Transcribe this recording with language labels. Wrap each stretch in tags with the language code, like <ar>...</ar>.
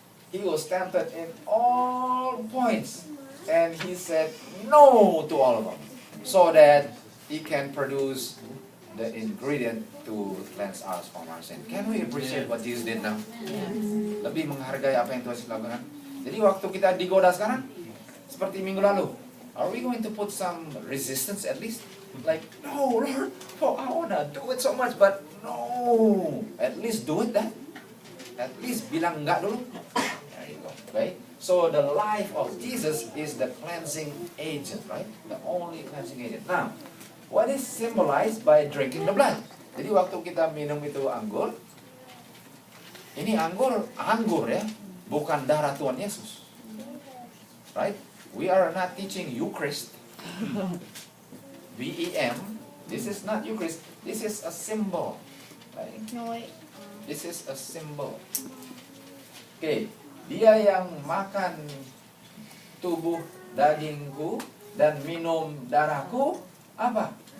<en>He was tempted in all points. And he said no to all of them. So that he can produce the ingredient to cleanse us from our sin. Can we appreciate what Jesus did now?</en> <id>Lebih menghargai apa yang Tuhan Yesus lakukan. Jadi waktu kita digoda sekarang, seperti minggu lalu,</id> <en>are we going to put some resistance at least? like, no, Lord, oh, I wanna do it so much, but no. At least do it then. At least</en> <id>bilang enggak dulu.</id> <en>There you go. Okay? So the life of Jesus is the cleansing agent, right? The only cleansing agent. Now, what is symbolized by drinking the blood?</en> <id>Jadi waktu kita minum itu anggur, ini anggur ya, bukan darah Tuhan Yesus.</id> <en>Right? We are not teaching Eucharist. BEM. This is not Eucharist. This is a symbol. Right? No, wait. This is a symbol.</en> <id>Oke, dia yang makan tubuh dagingku dan minum darahku, apa?</id>